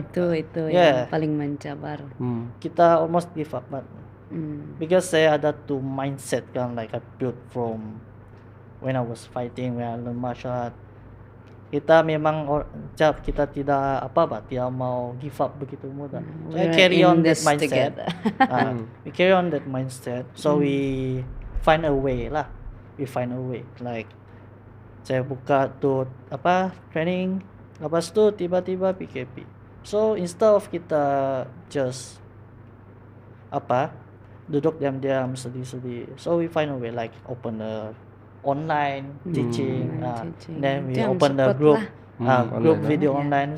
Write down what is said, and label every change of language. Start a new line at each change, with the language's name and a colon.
Malay: Itu yang paling mencabar.
English: kita almost give up, but because
Malay: saya ada
English: two mindset kan, like I built from when I was fighting, when I learn martial art.
Malay: Kita memang kita tidak tidak mau
English: give up
Malay: begitu mudah.
English: So I carry on that mindset. We carry on that mindset. So we find a way lah. We find a way.
Malay: Like saya buka tu training, lepas tu tiba-tiba PKP.
English: So instead of kita just
Malay: duduk diam-diam sedih-sedih,
English: so we find a way like open a online teaching, then we open the group group video online.